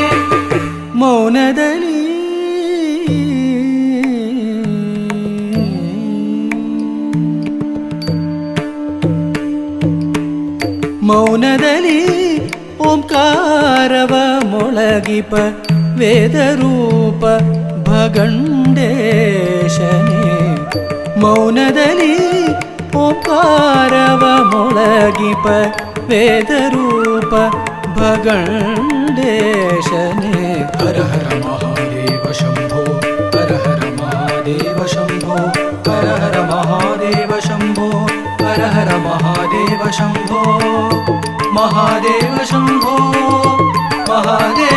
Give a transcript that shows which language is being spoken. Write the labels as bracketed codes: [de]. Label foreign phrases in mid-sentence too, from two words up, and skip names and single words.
[kn] ಮೌನದಲ್ಲಿ ಮೌನದಲ್ಲಿ ಓಂಕಾರವ ಮೊಳಗಿಪ ವೇದರೂಪ ಭಗಂಡೇಶನೇ. ಮೌನದಲ್ಲಿ ಓಂಕಾರವ ಮೊಳಗಿಪ ವೇದರೂಪ ಭಗಂಡೇಶನೇ. [sa] ಹರ ಹರ ಮಹಾದೇವ ಶಂಭೋ. ಹರ ಹರ ಮಹಾದೇವ ಶಂಭೋ. ಹರ ಹರ ಮಹಾದೇವ ಶಂಭೋ. ಹರ ಹರ ಮಹಾದೇವ ಶಂಭೋ. ಮಹಾದೇವ ಶಂಭೋ. ಮಹಾದೇವ